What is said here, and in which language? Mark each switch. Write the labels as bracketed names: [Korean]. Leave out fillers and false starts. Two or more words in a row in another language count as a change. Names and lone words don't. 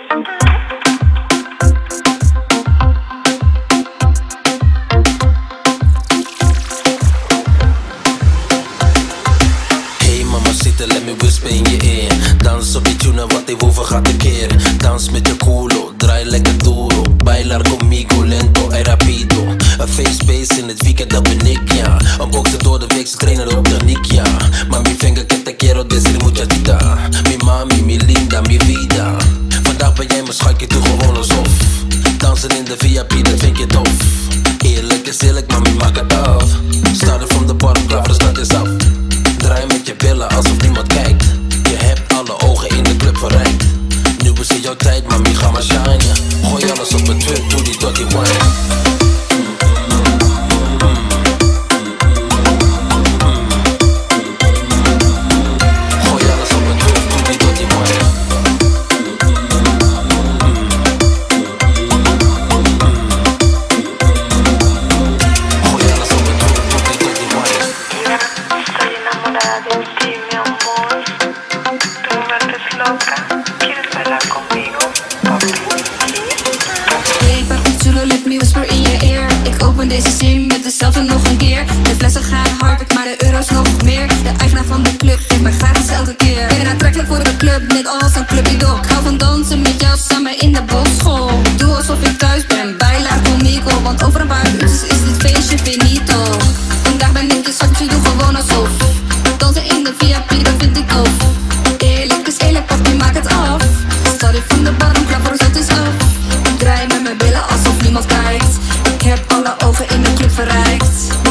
[English] Let me whisper in je ear. [Dutch] Dans op die tune wat hij over gaat een keer. Dans met je culo, draai lekker duro. [Spanish] Bailar conmigo, lento en rapido. [Dutch] Een face in het weekend, dat ben ik, ja. Een bokser door de week, ze trainen op techniek, ja. [Spanish] Mami venga que te quiero decir muchachita. Mi mami, mi linda, mi vida. [Dutch] Vandaag ben jij mijn schatje, doe gewoon alsof. Dansen in de VIP, dat vind je tof. Eerlijk is eerlijk, mami, maak het af. [English] Starten from the bottom, [Dutch] klaar voor de start is af. Draai met je billen alsof niemand kijkt. Je hebt alle ogen in de club verrijkt. Nu is het jouw tijd, mami, ga maar shine. Gooi alles op het trip, doe die [English] dirty wine. [Dutch] Gooi alles op het trip, doe die [English] dirty wine. [Dutch] Gooi alles op het trip, doe die [English] dirty wine. [Spanish] Estoy enamorada de ti, mi amor. Tú me vuelves loca. ¿Quieres bailar conmigo, papi? Hey, papi, [English] let me whisper in je ear. [Dutch] Ik open deze zin met dezelfde nog een keer. De flessen gaan hard, maar de euro's nog meer. De eigenaar van de club geeft mij gratis elke keer. Ben aantrekkelijk voor de club, net als een clubidol. Ik hou van dansen met jou samen in de bosschool. Doe alsof ik thuis ben, [Spanish] bailar conmigo. [Dutch] Want over een paar uurtjes is dit feestje finito. Vandaag ben ik je schatje, doe gewoon alsof. Dansen in de VIP, dat vind ik tof. Eerlijk is eerlijk, papi, maak het af. [English] Started from the bottom, [Dutch] klaar voor zat is af. Ik draai met mijn billen alsof niemand kijkt. Ik heb alle ogen in de club verrijkt.